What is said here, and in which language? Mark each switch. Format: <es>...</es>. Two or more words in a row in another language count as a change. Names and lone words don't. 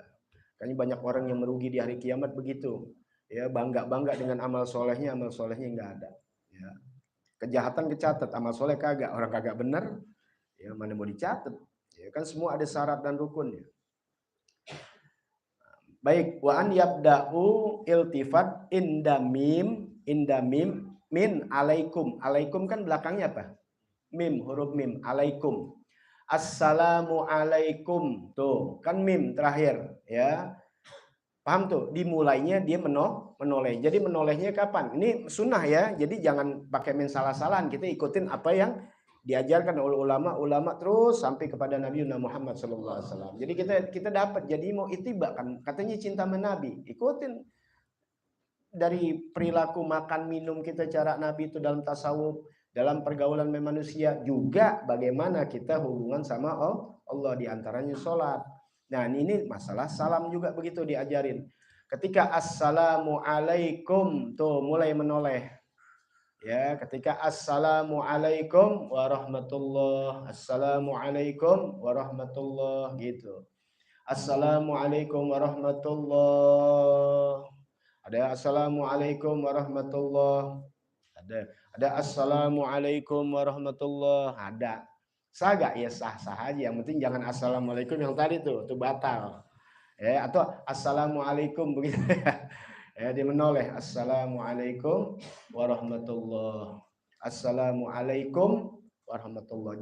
<id>Kayaknya banyak orang yang merugi di hari kiamat begitu. Ya bangga dengan amal solehnya nggak ada. Ya. Kejahatan kecatat, amal soleh kagak. Orang kagak bener. Ya, mana mau dicatat? Ya kan semua ada syarat dan rukunnya. Baik,</id> <ar>وأن يبدأ الالتفات عند الميم من عليكم.</ar> <id>Alaikum kan belakangnya apa? Mim, huruf mim, alaikum.</id> <ar>السلام عليكم.</ar> <id>Tuh, kan mim terakhir, ya. Paham tuh? Dimulainya dia menoleh. Jadi menolehnya kapan? Ini sunnah ya. Jadi jangan pakai salah-salahan. Kita ikutin apa yang diajarkan oleh ulama terus sampai kepada Nabi Muhammad SAW. Jadi kita dapat. Jadi mau ittiba kan, katanya cinta Nabi. Ikutin dari perilaku makan minum kita, cara Nabi itu dalam tasawuf, dalam pergaulan manusia, juga bagaimana kita hubungan sama Allah, diantaranya sholat. Nah ini masalah salam juga begitu diajarin. Ketika</id> <ar>السلام عليكم</ar> <id>tuh mulai menoleh. Ya, ketika</id> <ar>السلام عليكم ورحمة الله, السلام عليكم ورحمة الله</ar> <id>gitu.</id> <ar>السلام عليكم ورحمة الله. Ada السلام عليكم ورحمة الله. Ada السلام عليكم ورحمة الله.</ar> <id>Ada. Sah gak? Ya sah-sah aja. Yang penting jangan assalamualaikum yang tadi tuh batal. Ya, atau assalamualaikum begitu ya. Ya, dia menoleh</id> <ar>السلام عليكم ورحمة الله. السلام عليكم ورحمة الله.</ar>